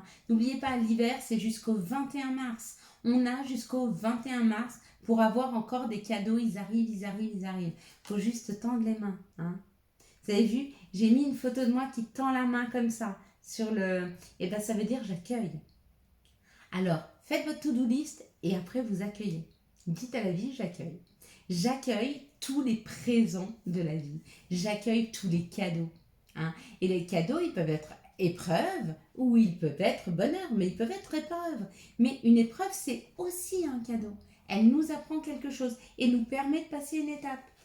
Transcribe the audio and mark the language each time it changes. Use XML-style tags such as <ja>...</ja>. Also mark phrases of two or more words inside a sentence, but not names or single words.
<fr>N'oubliez pas, l'hiver, c'est jusqu'au 21 mars. On a jusqu'au 21 mars pour avoir encore des cadeaux. Ils arrivent, ils arrivent, ils arrivent. Il faut juste tendre les mains. Hein. Vous avez vu, j'ai mis une photo de moi qui tend la main comme ça. Sur le... Et bien, ça veut dire j'accueille. Alors, faites votre</fr> <en>to-do list</en> <fr>et après, vous accueillez. Dites à la vie, j'accueille. J'accueille tous les présents de la vie. J'accueille tous les cadeaux. Hein. Et les cadeaux, ils peuvent être épreuves ou ils peuvent être bonheur, mais ils peuvent être épreuves. Mais une épreuve, c'est aussi un cadeau. Elle nous apprend quelque chose et nous permet de passer une étape.</fr>